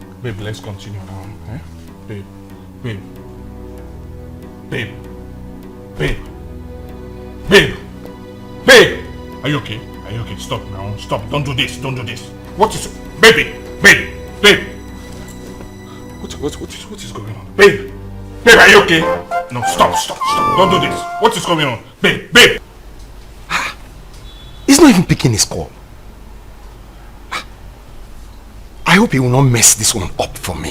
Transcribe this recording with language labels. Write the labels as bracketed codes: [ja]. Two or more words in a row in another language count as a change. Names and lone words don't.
[en] Babe, let's continue now. Eh? Babe. Babe. Babe. Babe. Babe. Babe. Are you okay? Are you okay? Stop now. Stop. Don't do this. Don't do this. What is... Baby. Babe. Babe. What is going on? Babe. Babe, are you okay? No, stop. Don't do this. What is going on? Babe. He's not even picking his call. I hope he will not mess this one up for me.